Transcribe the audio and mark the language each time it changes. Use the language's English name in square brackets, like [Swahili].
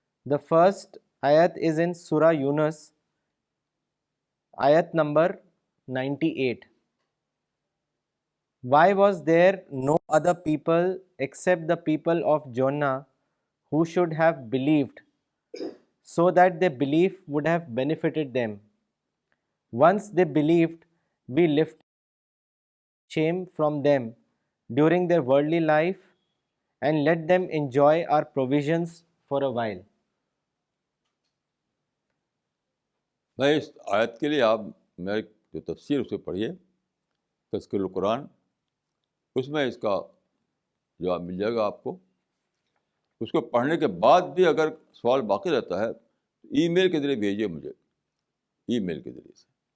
[English] The first آیت is in سورہ یونس، آیت number 98. Why was there no other people except the people of Jonah who should have believed, so that their belief would have benefited them? Once they believed, we lifted shame from them during their worldly life and let them enjoy our provisions for a while. [Urdu] میں اس آیت کے لیے آپ میری جو تفسیر اسے پڑھیے، تذکر القرآن، اس میں اس کا جواب مل جائے گا آپ کو. اس کو پڑھنے کے بعد بھی اگر سوال باقی رہتا ہے تو ای میل کے ذریعے بھیجیے مجھے، ای میل کے ذریعے سے.